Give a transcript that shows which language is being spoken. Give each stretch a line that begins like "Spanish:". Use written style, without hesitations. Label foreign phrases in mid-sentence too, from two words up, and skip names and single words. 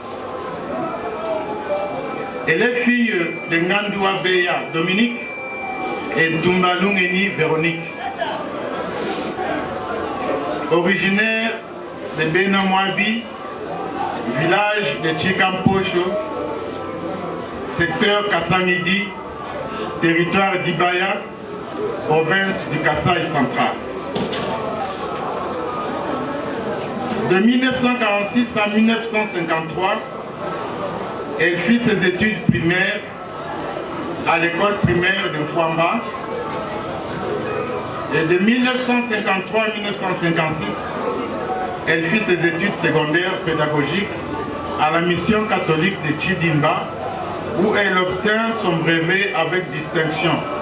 French: Elle est fille de Ngandoua Beya Dominique et Dumbalungeni Véronique. Originaire de Benamwabi, village de Chikampocho, secteur Kassamidi, territoire d'Ibaya, province du Kasaï central. De 1946 à 1953, elle fit ses études primaires à l'école primaire de Fouamba. Et de 1953 à 1956, elle fit ses études secondaires pédagogiques à la mission catholique de Chidimba, où elle obtint son brevet avec distinction.